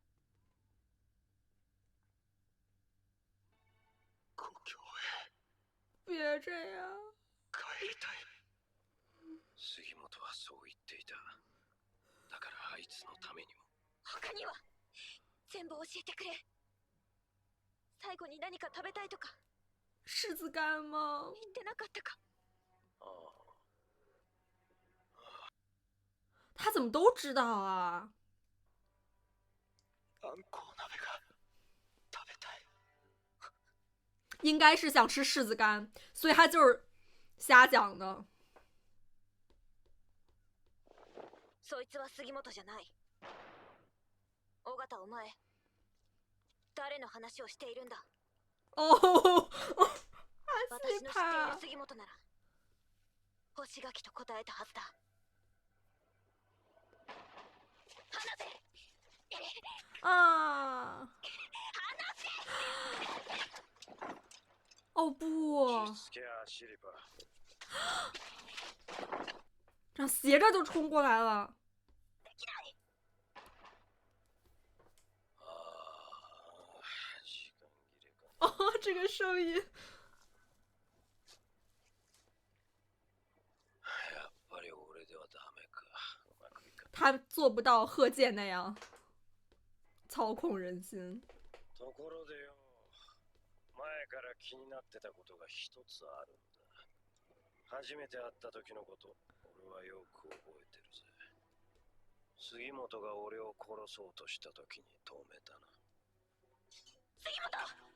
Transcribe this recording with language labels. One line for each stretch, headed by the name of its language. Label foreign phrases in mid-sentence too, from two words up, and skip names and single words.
Chinese: 别这样。
Japanese: 帰りたい。杉本はそう言っていた。だからあいつのためにも。他には全部教えてくれ。最後に何か食べたいとか。
Chinese: 柿子干吗？
Japanese: 言ってなかったか。ああ。
Chinese: 他怎么都知道啊？
Japanese: あんこう鍋が食べたい。
Chinese: 应该是想吃柿子干，所以他就是瞎讲的。
Japanese: そいつは杉本じゃない。尾形、お前誰の話をしているんだ？
Chinese: 哦，阿西
Japanese: 私の知っている
Chinese: 帕，
Japanese: 杉本なら干し柿と答えたはずだ。離せ！啊！
Chinese: 哦不，这斜着就冲过来了。哦，这个声音。他做不到贺建那样操控人心。
Japanese: ところでよ、前から気になってたことが一つあるんだ。初めて会った時のこと、俺はよく覚えてるぜ。杉本が俺を殺そうとした時に止めたな。杉本！